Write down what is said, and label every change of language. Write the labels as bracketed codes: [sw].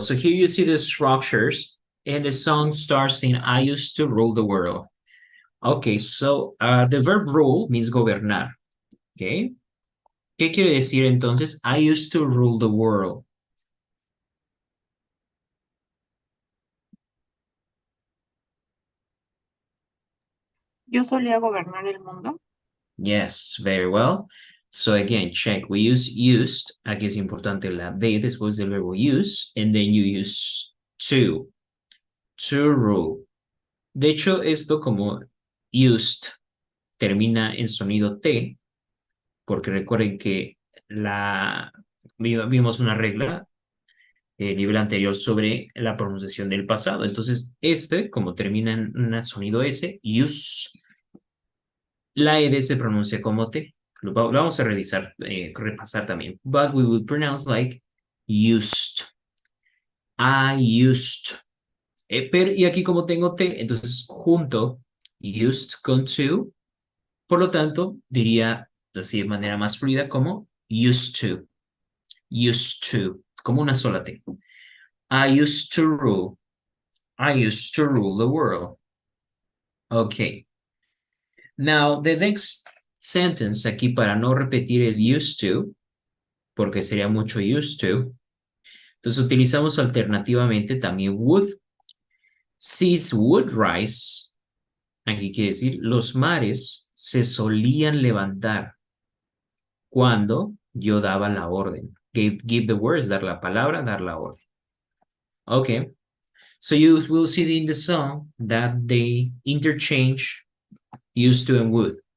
[en] So here you see the structures, and the song starts in I used to rule the world. Okay, so the verb rule means gobernar. Okay. [es] ¿Qué quiere decir entonces? [en] I used to rule the world. [es] Yo solía gobernar el mundo. [en] Yes, very well. So again, check. We use used. [es] Aquí es importante la de después del verbo use. [en] And then you use to. [es] To rule. De hecho, esto como used termina en sonido T, porque recuerden que vimos una regla el nivel anterior sobre la pronunciación del pasado. Entonces, como termina en un sonido S, use, la ED se pronuncia como T. Lo vamos a revisar, repasar también. [en] But we would pronounce like used. I used. [es] Y aquí como tengo T, entonces junto used con to, por lo tanto, diría así de manera más fluida como used to. Used to, como una sola T. [en] I used to rule. I used to rule the world. Okay. Now, the next sentence [es] aquí para no repetir el used to, porque sería mucho used to, entonces utilizamos alternativamente también would. [en] Seas would rise. [es] Aquí quiere decir los mares se solían levantar cuando yo daba la orden. [en] Give the words, [es] dar la palabra, dar la orden. Okay. [en] So you will see in the song that they interchange used to and would.